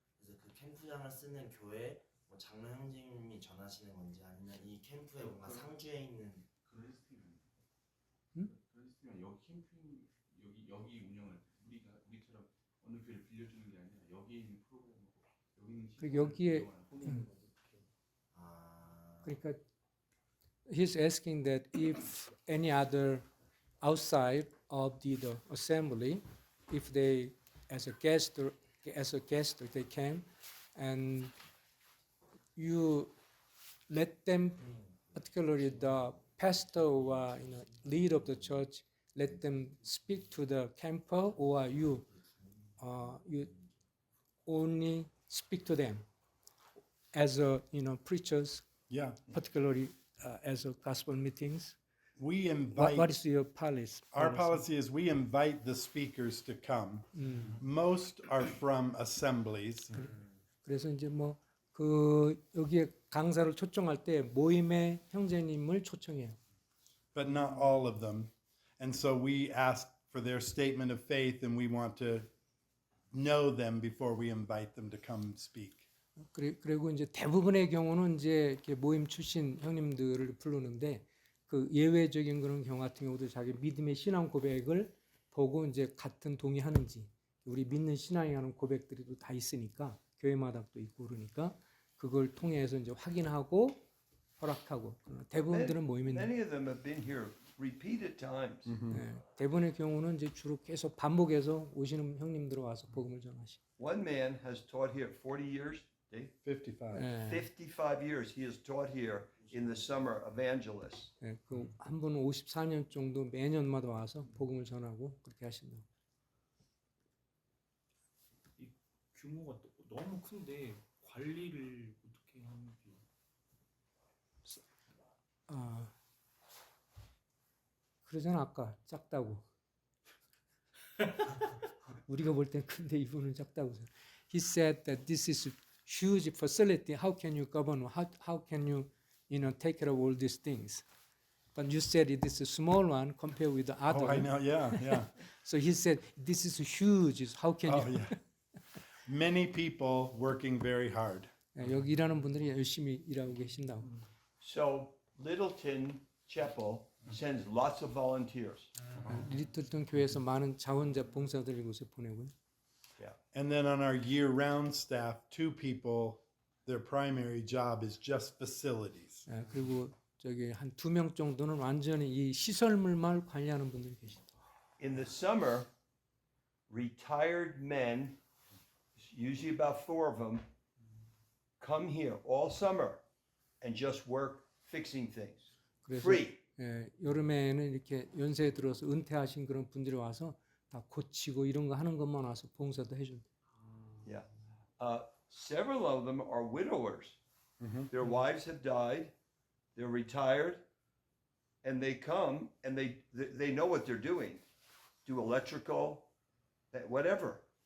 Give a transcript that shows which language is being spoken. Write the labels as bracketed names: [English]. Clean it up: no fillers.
[Korean] 그래서 그 캠프장을 쓰는 교회 뭐 장로 형제님이 전하시는 건지 아니면 이 캠프에 뭔가 상주에 있는 그런 시스템이 그런 시스템이 여기 캠핑 여기 운영을 우리처럼 어느 교회를 빌려주는 게 아니라 여기에 있는 프로그램하고 여기 있는 그리고 여기에 그러니까 [English] he's asking that if any other outside of the assembly, if they as a guest they came and you let them, particularly the pastor or leader of the church, let them speak to the camper, or you only speak to them as a preachers, Yeah. particularly as a gospel meetings. We What invite, is your policy? our policy is we invite the speakers to come. Most are from assemblies. [Korean] 그래서 이제 여기에 강사를 초청할 때 모임의 형제님을 초청해요. [English] But not all of them. And so we ask for their statement of faith, and we want to know them before we invite them to come speak. [Korean] 그리고 이제 대부분의 경우는 이제 이렇게 모임 출신 형님들을 부르는데 그 예외적인 그런 경우 같은 경우도 자기 믿음의 신앙 고백을 보고 이제 같은 동의하는지 우리 믿는 신앙이라는 고백들이 또 다 있으니까 교회마다 또 있고 그러니까 그걸 통해서 이제 확인하고 허락하고 대부분들은 모임이 [English] Many of them have been here repeated times. [Korean] 대부분의 경우는 이제 주로 계속 반복해서 오시는 형님들 와서 복음을 전하시. [English] One man has taught here 40 years. Dave? 55. 55 years he has taught here in the summer evangelists. [Korean] 그한 분은 54년 정도 매년마다 와서 복음을 전하고 그렇게 하신다고. 이 규모가 너무 큰데 관리를 어떻게 하는지. 그러잖아 아까 작다고. 우리가 볼 땐 큰데 이분은 작다고. [English] He said that this is a huge facility. How can you govern? How can you take care of all these things? But you said it is a small one compared with the other. Oh, I know. Yeah. So he said this is huge. How can Oh, you? yeah. Many people working very hard. [Korean] 여기 일하는 분들이 열심히 일하고 계신다고. [English] So Littleton Chapel sends lots of volunteers. [Korean] 리틀턴 교회에서 많은 자원자 봉사들을 이곳에 보내고요. [English] And then on our year-round staff, 2 people, their primary job is just facilities. [Korean] 그리고 저기 한 2명 정도는 완전히 이 시설물만 관리하는 분들이 계십니다. [English] In the summer, retired men, usually about 4 of them, come here all summer and just work fixing things. [Korean] 그래서 [English] Free. [Korean] 여름에는 이렇게 연세에 들어서 은퇴하신 그런 분들이 와서 다 고치고 이런 거 하는 것만 와서 봉사도 해준다. [English] Yeah. Several of them are widowers. Their wives have died. They're retired. And they come and they know what they're doing. Do electrical, whatever.